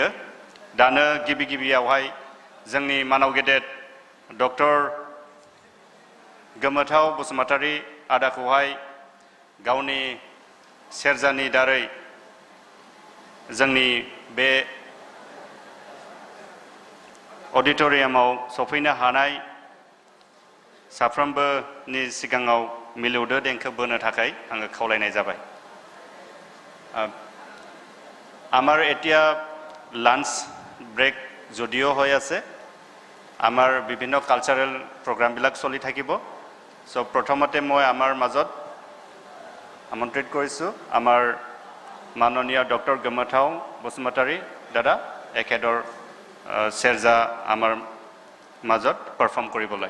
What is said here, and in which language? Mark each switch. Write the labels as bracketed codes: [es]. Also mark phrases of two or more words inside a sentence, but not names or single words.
[brx] दानो गिबि गिबियावहाय जोंनि मानाव गेदेर डक्टर गोमोथाव बसुमतारी आदाखौहाय गावनि सेरजानि दारै जोंनि बे auditoriumaव सफैनो हानाय साफ्रोमबोनि सिगाङाव मिलौदो देंखो बोनो थाखाय आङो खावलायनाय जाबाय। [as] আমাৰ এতিয়া [en] lunch break [as] যদিও হৈ আছে, আমাৰ বিভিন্ন [en] cultural programs [as] চলি থাকিব। সো প্ৰথমতে মই আমাৰ মাজত আমন্ত্ৰিত কৰিছোঁ আমাৰ মাননীয় ডক্টৰ গমথাও বসুমতাৰী দাদা, এখেতৰ সেৰজা আমাৰ মাজত পাৰফৰ্ম কৰিবলৈ।